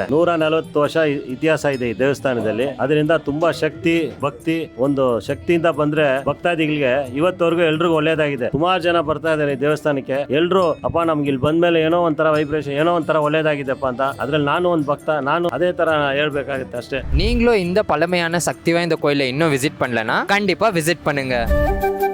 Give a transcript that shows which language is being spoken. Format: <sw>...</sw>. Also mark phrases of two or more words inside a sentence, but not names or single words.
<kn>140 ವರ್ಷ ಇತಿಹಾಸ ಇದೆ ಈ ದೇವಸ್ಥಾನದಲ್ಲಿ. ಅದರಿಂದ ತುಂಬಾ ಶಕ್ತಿ ಭಕ್ತಿ ಒಂದು ಶಕ್ತಿಯಿಂದ ಬಂದ್ರೆ ಭಕ್ತಾದಿಗಳಿಗೆ ಇವತ್ತವರೆಗೂ ಎಲ್ರಿಗೂ ಒಳ್ಳೇದಾಗಿದೆ. ಸುಮಾರು ಜನ ಬರ್ತಾ ಇದ್ದಾರೆ ಈ ದೇವಸ್ಥಾನಕ್ಕೆ. ಎಲ್ರು ಅಪ್ಪ ನಮ್ಗೆ ಇಲ್ಲಿ ಬಂದ್ಮೇಲೆ ಏನೋ ಒಂಥರ ವೈಬ್ರೇಷನ್, ಏನೋ ಒಂಥರ ಒಳ್ಳೇದಾಗಿದೆಪ್ಪ ಅಂತ. ಅದ್ರಲ್ಲಿ ನಾನು ಒಂದು ಭಕ್ತ, ನಾನು ಅದೇ ತರ ಹೇಳ್ಬೇಕಾಗುತ್ತೆ ಅಷ್ಟೇ.</kn> <ta>நீங்களும் இந்த பழமையான சக்தி வாய்ந்த கோயிலை இன்னும் விசிட் பண்ணலனா கண்டிப்பா விசிட் பண்ணுங்க.</ta>